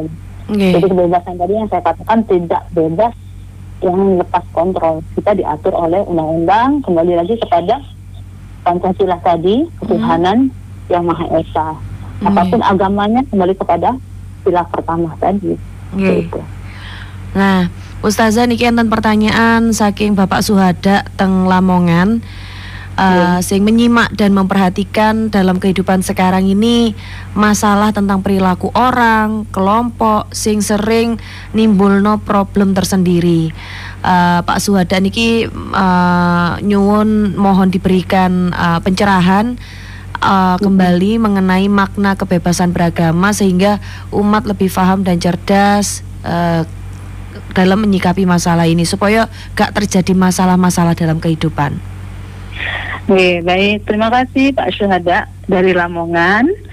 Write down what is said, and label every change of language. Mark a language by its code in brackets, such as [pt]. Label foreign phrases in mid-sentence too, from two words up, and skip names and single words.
[id] Jadi kebebasan tadi yang saya katakan tidak bebas yang lepas kontrol. Kita diatur oleh undang-undang, kembali lagi kepada Pancasila tadi, ketuhanan yang Maha Esa. Apapun agamanya kembali kepada sila pertama tadi. Gitu. [jv] Nah, Ustazah niki enten pertanyaan saking Bapak Suhada teng Lamongan. [id] sing menyimak dan memperhatikan dalam kehidupan sekarang ini masalah tentang perilaku orang, kelompok sing sering nimbulno problem tersendiri. Pak Suhada [jv] niki nyuwun [id] mohon diberikan pencerahan kembali mengenai makna kebebasan beragama sehingga umat lebih paham dan cerdas dalam menyikapi masalah ini supaya gak terjadi masalah-masalah dalam kehidupan. Baik, terima kasih Pak Syuhada dari Lamongan.